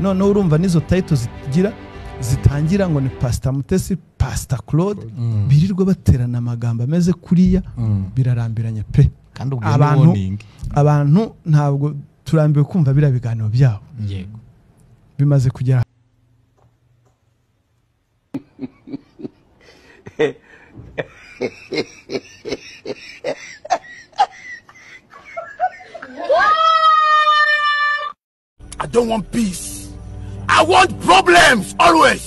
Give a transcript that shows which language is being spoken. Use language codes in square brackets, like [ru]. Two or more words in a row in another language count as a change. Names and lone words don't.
[rw] Noneho urumva nizo titles zitangira ngo ni Pastor Mutesi, Pastor Claude, birirwa baterana amagambo ameze kuriya, birarambiranye pe. kandi ubwo ni warning. Abantu ntabwo turambiwe kumva biriya biganiro byabo. yego Bimaze kugera [en] I don't want peace. I want problems always.